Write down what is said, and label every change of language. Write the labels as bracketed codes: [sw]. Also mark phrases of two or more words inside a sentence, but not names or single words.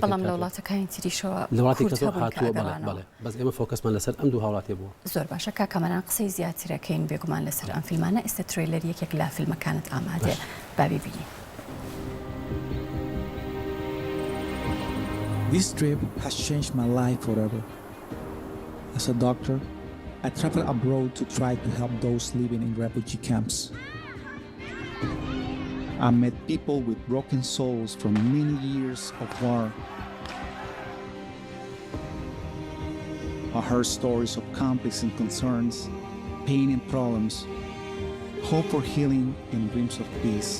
[ckb] بەڵام لە وڵاتەکانی تریشەوە لە وڵاتی کەسەوە هاتووە بەڵێ بەس ئێمە فۆکەسمان لەسەر ئەم دوو هاوڵاتی بووە. زۆر باشە کاکەمەران قسەی زیاترەکەین بێگومان لەسەر ئەم فیلمانە. ئێستا ترێلەر یەکێک لە فیلمەکانت ئامادەیە با ببینی. [en] This trip has changed my life forever. As a doctor, I traveled abroad to try to help those living in refugee camps. I met people with broken souls from many years of war. I heard stories of conflicts and concerns, pain and problems, hope for healing and dreams of peace.